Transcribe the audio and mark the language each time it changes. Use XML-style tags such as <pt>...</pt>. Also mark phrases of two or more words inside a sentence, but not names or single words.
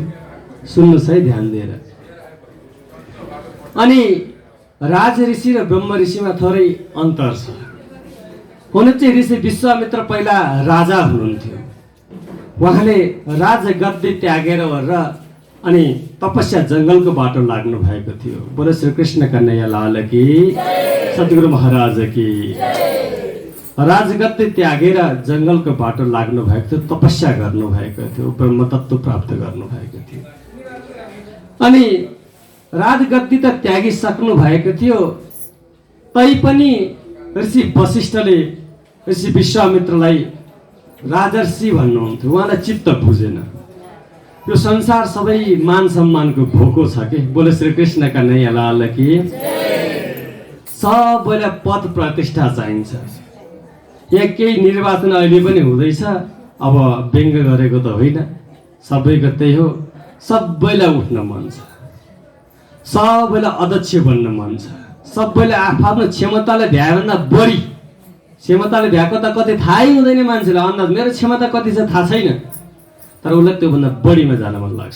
<ne>सुन्नुहोस् है ध्यान दिएर। अनि राज ऋषि र ब्रह्म ऋषिमा थोरै अन्तर छ। हुन चाहिँ ऋषि विश्वामित्र पहिला राजा हुनुहुन्थ्यो। उहाँले राजगद्दी त्यागेर र अनि तपस्या जङ्गलको बाटो लाग्नु भएको थियो।</ne> <hi>बोलो श्री कृष्ण कन्हैया लाल की, सद्गुरु महाराज की।</hi> <ne>राजगद्दी त्यागेर जङ्गलको बाटो लाग्नु भएको थियो, तपस्या गर्नु भएको थियो, ब्रह्म तत्त्व प्राप्त गर्नु भएको थियो। अनि राजगद्दी त त्यागिसक्नु भएको थियो, तैपनि ऋषि वशिष्ठले ऋषि विश्वामित्रलाई राजर्षि भन्नुहुन्थ्यो। उहाँलाई चित्त बुझेन। यो संसार सबै मान सम्मानको भोको छ कि।</ne> <hi>बोले श्री कृष्ण कन्हैया लाल की।</hi> <ne>सबैलाई पद प्रतिष्ठा चाहिन्छ। यहाँ केही निर्वाचन अहिले पनि हुँदैछ, अब व्यङ्ग गरेको त होइन, सबैको त्यही हो। सबैलाई उठ्न मन छ, सबैलाई अध्यक्ष बन्न मन छ, सबैलाई आफ्नो क्षमतालाई भ्याएभन्दा बढी, क्षमताले भ्याएको त कति थाहै हुँदैन मान्छेलाई, अन्दाज मेरो क्षमता कति छ थाहा छैन, तर उसलाई त्योभन्दा बढीमा जान मन लाग्छ।</ne>